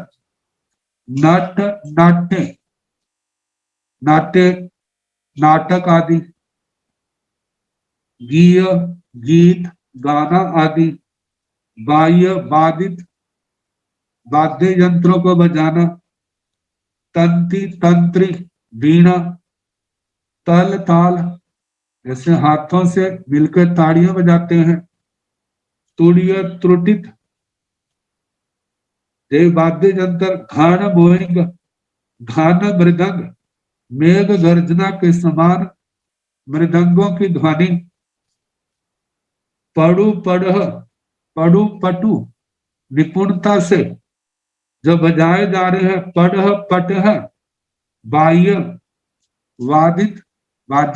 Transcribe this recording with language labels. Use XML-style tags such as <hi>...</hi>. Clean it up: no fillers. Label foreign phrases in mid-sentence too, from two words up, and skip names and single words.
<hi>नट नाट्य, नाट्य नाटक आदि, गीय गीत गाना आदि, बाह्य वादित वाद्य यंत्रों को बजाना, तंत्री तंत्री वीणा, तल ताल जैसे हाथों से मिलकर ताड़ियां बजाते हैं, तुड़िय त्रुटित वाद्य यंत्र, घान मोहिंग घान मृदंग, मेघ गर्जना के समान मृदंगों की ध्वनि, पड़ु पढ़ पड़ु पटु निपुणता से जो बजाए जा रहे हैं, पढ़ पटह बाह्य वादित वाद्य</hi>